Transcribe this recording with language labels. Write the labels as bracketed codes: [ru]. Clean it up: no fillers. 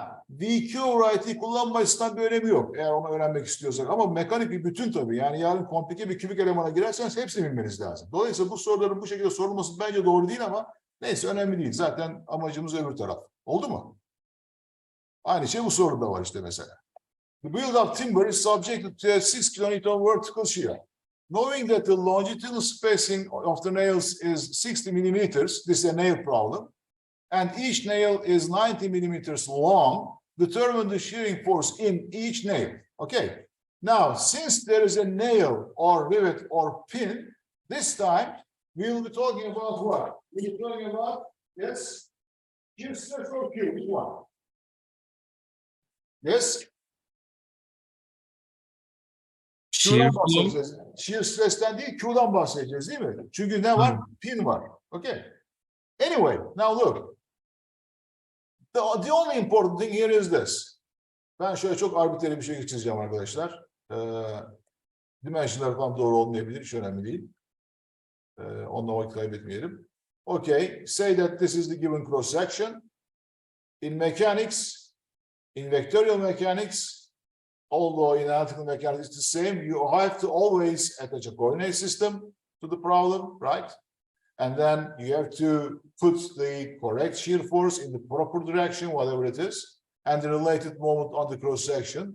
[tr] VQ over IT kullanma açısından bir önemi yok eğer onu öğrenmek istiyorsak. Ama mekanik bir bütün tabii. Yani yarın komplike bir kübik elemana girerseniz hepsini bilmeniz lazım. Dolayısıyla bu soruların bu şekilde sorulması bence doğru değil ama neyse, önemli değil. Zaten amacımız öbür taraf. Oldu mu? Aynı şey bu soruda var işte mesela. [en] The build-up timber is subjected to a 6 kN vertical shear. Knowing that the longitudinal spacing of the nails is 60 millimeters, this is a nail problem, and each nail is 90 millimeters long, determine the shearing force in each nail. Okay. Now, since there is a nail or rivet or pin, this time we will be talking about what? We'll be talking about, yes, shear stress or Q, which one? Yes? [tr] Q'dan bahsedeceğiz. Shear stress'ten değil, Q'dan bahsedeceğiz değil mi? Çünkü ne var? Pin var. [en] Okay. Anyway, now look. The only important thing here is this. [tr] Ben şöyle çok arbitrary bir şey çizeceğim arkadaşlar. Dimensionlar falan doğru olmayabilir, hiç önemli değil. Onunla vakit kaybetmeyelim. [en] Okay, say that this is the given cross section. In mechanics, in vectorial mechanics, although in analytical mechanics it's the same, you have to always attach a coordinate system to the problem, right? And then you have to put the correct shear force in the proper direction, whatever it is, and the related moment on the cross section.